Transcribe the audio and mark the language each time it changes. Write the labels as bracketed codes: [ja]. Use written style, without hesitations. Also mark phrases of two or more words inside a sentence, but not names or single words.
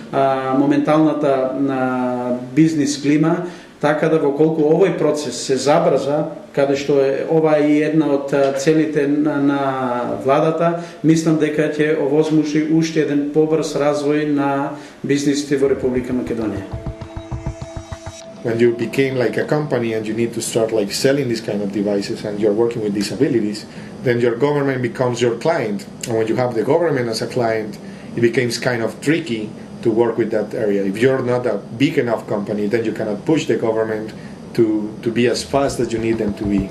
[mk] моменталната бизнис клима, така да во колку овој процес се забрза, каде што е ова и една од целите на владата, мислам дека ќе овозможи уште еден побрз развој на бизнисите во Република Македонија. [en] When you became like a company and you need to start like selling these kind of devices and you're working with disabilities, then your government becomes your client. And when you have the government as a client, it becomes kind of tricky to work with that area. If you're not a big enough company, then you cannot push the government to be as fast as you need them to be.